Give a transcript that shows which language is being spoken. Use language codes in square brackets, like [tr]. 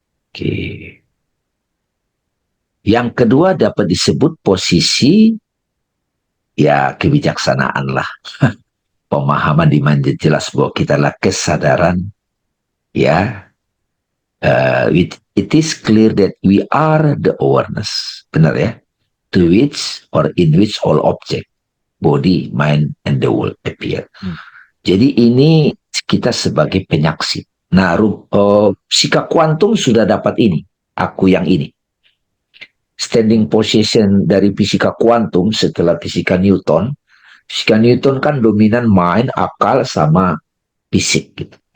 [id] Oke. Yang kedua dapat disebut posisi ya kebijaksanaan lah. Pemahaman di mana jelas bahwa kita adalah kesadaran ya. [en] It is clear that we are the awareness. [id] Benar ya? [en] To which or in which all object, body, mind, and the world appear. [id] Jadi ini kita sebagai penyaksi. Nah, fisika kuantum sudah dapat ini. Aku yang ini. Standing position dari fisika kuantum setelah fisika Newton. Fisika Newton kan dominan mind, akal, sama fisik gitu.